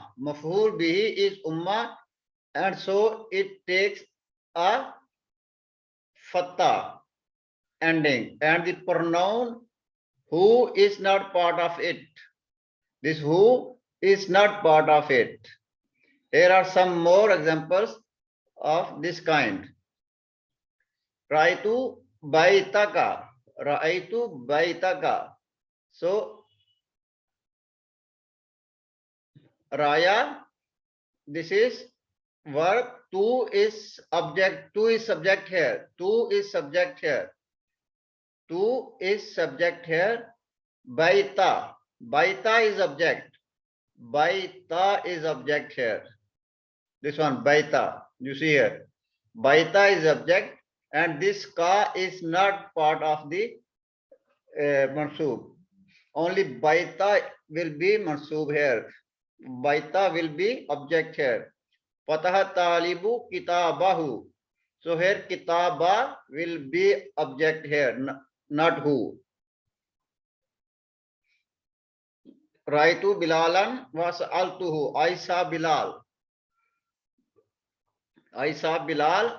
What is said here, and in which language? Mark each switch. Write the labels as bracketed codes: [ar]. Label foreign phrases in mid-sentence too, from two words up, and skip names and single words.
[ar] Maf'ul bihi [en] is umma, and so it takes a fatha ending, and the pronoun who is not part of it. This who is not part of it. Here are some more examples of this kind. [ar] Raitu baitaka. Raitu baitaka. [en] So raya, this is verb. Tu is object. Tu is subject here. Tu is subject here. Tu is subject here. Baita. Baita is object. Baita is object here. This one, baita. You see here. Baita is object, and this ka is not part of the mansoob. Only baita will be mansoob here. Baita will be object here. [ar] Fataha talibu kitabahu. [en] So here kitaba will be object here, not who. [ar] Raitu bilalan was altuhu. [en] I saw Bilal. I saw Bilal.